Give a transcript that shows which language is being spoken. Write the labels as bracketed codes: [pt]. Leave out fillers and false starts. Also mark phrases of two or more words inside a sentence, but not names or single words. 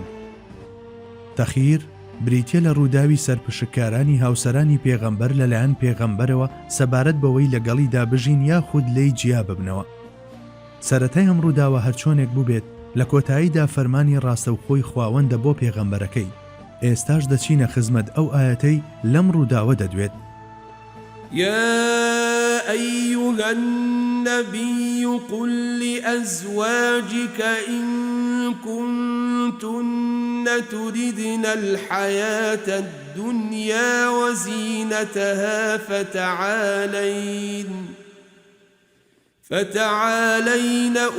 [ckb] تەخیر بریتیە لە ڕووداوی سەرپشککارانی هاوسەرانی پێغەمبەر لەلایەن پێغەمبەرەوە سەبارەت بەوەی لەگەڵیدا بژین یاخود لێی جیا ببنەوە. سەرەتای ئەم ڕووداوە هەرچۆنێک بووبێت لە کۆتاییدا فەرمانی ڕاستەوخۆی خواوەندە بۆ پێغەمبەرەکەی. ئێستاش دەچینە خزمەت ئەو ئاەتەی لەم ڕووداوە دەدوێت: [ar] يا أيها النبي قل لأزواجك إن كنتن تردن الحياة الدنيا وزينتها فتعالين